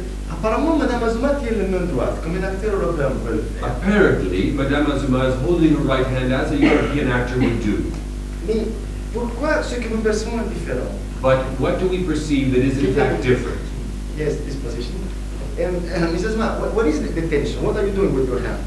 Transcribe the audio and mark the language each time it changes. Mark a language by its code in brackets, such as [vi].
[fr] Apparemment, Madame Azuma tient la main droite, comme un acteur européen peut le faire. [en] Apparently, Madame Azuma is holding her right hand as a European actor would do. [fr] Mais pourquoi ce que nous percevons est différent? [en] But what do we perceive that is in fact different? Yes, this position. Mrs. Azuma, what is the tension? What are you doing with your hand?